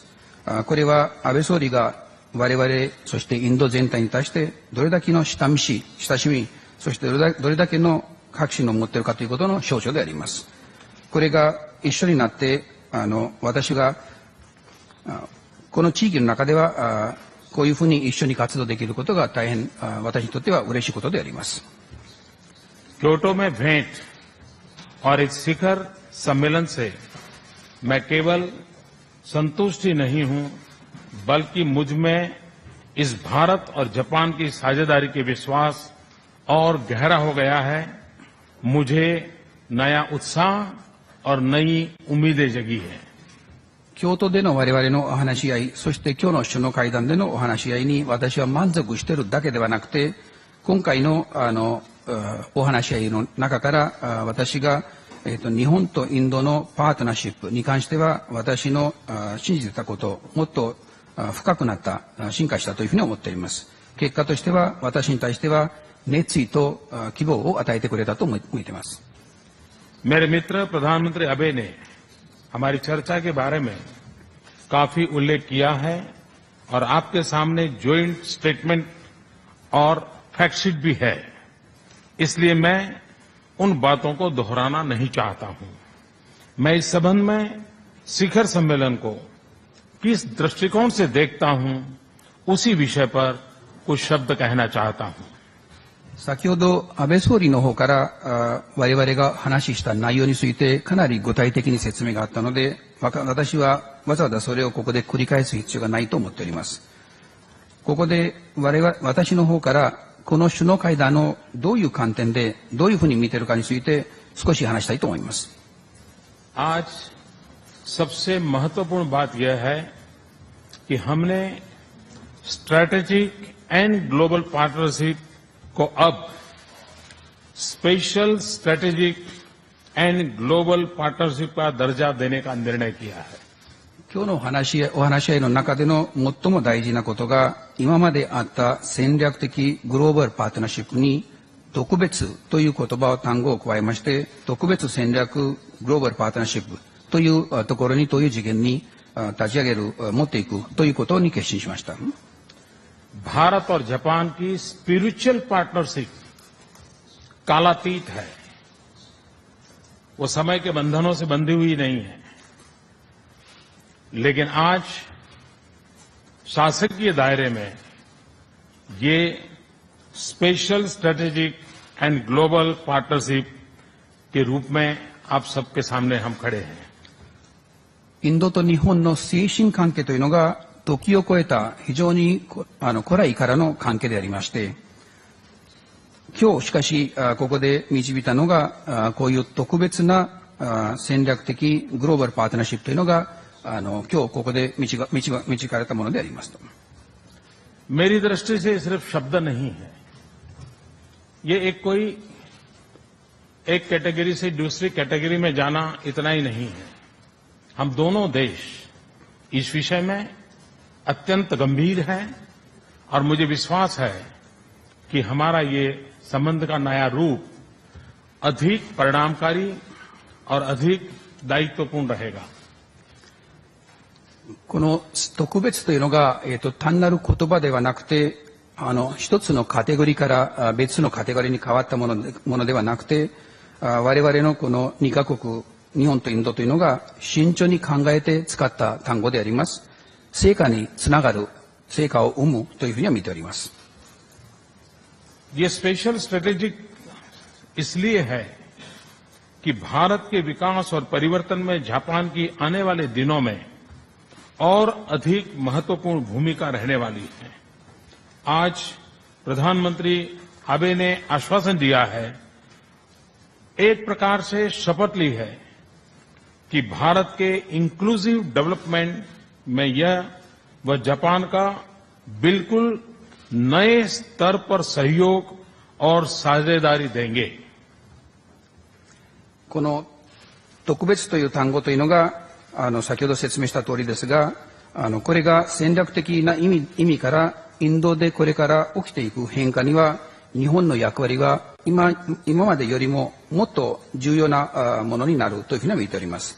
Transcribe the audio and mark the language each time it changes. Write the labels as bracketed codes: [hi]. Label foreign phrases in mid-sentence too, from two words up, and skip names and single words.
[ja] これは安倍総理が我々そしてインド全体に対してどれだけの親しみそしてどれだけの確信を持っているかということの象徴であります。これが一緒になって私がこの地域の中ではこういうふうに一緒に活動できることが大変私にとっては嬉しいことであります。 [hi] क्योटो में भेंट और इस शिखर सम्मेलन से मैं केवल संतुष्ट ही नहीं हूं, बल्कि मुझ में इस भारत और जापान की साझेदारी के विश्वास और गहरा हो गया है। मुझे नया उत्साह और नई उम्मीदें जगी है। [ja] 京都での我々のお話し合い、そして今日の首脳会談でのお話し合いに私は満足しているだけではなくて、今回のお話し合いの中から私が日本とインドのパートナーシップに関しては私の信じていたこと、もっと深くなった、進化したというふうに思っております。結果としては私に対しては熱意と希望を与えてくれたと思っています。 [hi] मेरे मित्र प्रधानमंत्री आबे ने हमारी चर्चा के बारे में काफी उल्लेख किया है और आपके सामने [en] joint statement [hi] और फैक्टशीट भी है। इसलिए मैं उन बातों को दोहराना नहीं चाहता हूं। मैं इस संबंध में शिखर सम्मेलन को किस दृष्टिकोण से देखता हूं, उसी विषय पर कुछ शब्द कहना चाहता हूं। [ja] 先ほど安倍総理の方から我々が話した内容についてかなり具体的に説明があったので、私はわざわざそれをここで繰り返す必要がないと思っております。ここで私の方からこの首脳会談のどういう観点でどういうふうに見ているかについて少し話したいと思います。 [hi] आज सबसे महत्वपूर्ण बात यह है कि हमने [en] strategic and global partnership [hi] को अब [en] special strategic and global partnership [hi] का दर्जा देने का निर्णय किया है। [ja] 今日のお話し合いの中での最も大事なことが、今まであった戦略的グローバルパートナーシップに特別という単語を加えまして、特別戦略グローバルパートナーシップというところに、という次元に立ち上げる、持っていくということに決心しました。 [hi] भारत और जापान की [en] spiritual partnership [hi] कालातीत है। वो समय के बंधनों से बंधी हुई नहीं है, लेकिन आज शासकीय दायरे में ये [en] special strategic and global partnership [hi] के रूप में आप सबके सामने हम खड़े हैं। [ja] インドと日本の精神関係というのが時を超えた非常に古来からの関係でありまして、今日しかしここで導いたのがこういう特別な戦略的グローバルパートナーシップというのが今日ここで導かれたものでありますと。 [hi] मेरी दृष्टि से सिर्फ शब्द नहीं है, ये एक कैटेगरी से दूसरी कैटेगरी में जाना इतना ही नहीं है। हम दोनों देश इस विषय में अत्यंत गंभीर हैं और मुझे विश्वास है कि हमारा ये संबंध का नया रूप अधिक परिणामकारी और अधिक दायित्वपूर्ण रहेगा। [ja] この特別というのが、単なる言葉ではなくて、一つのカテゴリーから別のカテゴリーに変わったものではなくて、我々のこの2カ国、日本とインドというのが慎重に考えて使った単語であります。成果につながる、成果を生むというふうには見ております。 [hi] ये [en] special strategic [hi] इसलिए है कि भारत के विकास और परिवर्तन में जापान की आने वाले दिनों में और अधिक महत्वपूर्ण भूमिका रहने वाली है। आज प्रधानमंत्री आबे ने आश्वासन दिया है, एक प्रकार से शपथ ली है कि भारत के [en] inclusive development [hi] में यह व जापान का बिल्कुल नए स्तर पर सहयोग और साझेदारी देंगे। [ja] この特別という単語というのが先ほど説明した通りですが、これが戦略的な意味からインドでこれから起きていく変化には日本の役割が今までよりももっと重要なものになるというふうには見ております。